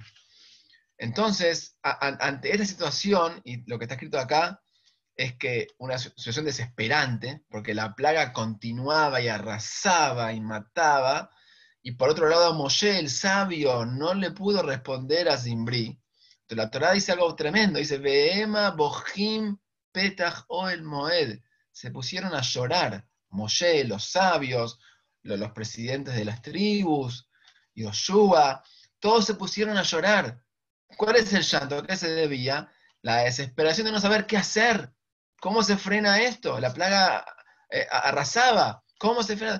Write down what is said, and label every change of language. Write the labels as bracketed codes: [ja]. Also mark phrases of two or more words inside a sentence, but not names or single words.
[es] Entonces, ante esta situación, y lo que está escrito acá, es que una situación desesperante, porque la plaga continuaba y arrasaba y mataba, y por otro lado Moshe, el sabio, no le pudo responder a Zimbri. Entonces la Torá dice algo tremendo, dice, [he] Behema bohim petach oel moed. [es] Se pusieron a llorar, Moshe, los sabios, los presidentes de las tribus, Yoshua, todos se pusieron a llorar. ¿Cuál es el llanto? ¿A qué se debía? La desesperación de no saber qué hacer. ¿Cómo se frena esto? La plaga arrasaba. ¿Cómo se frena?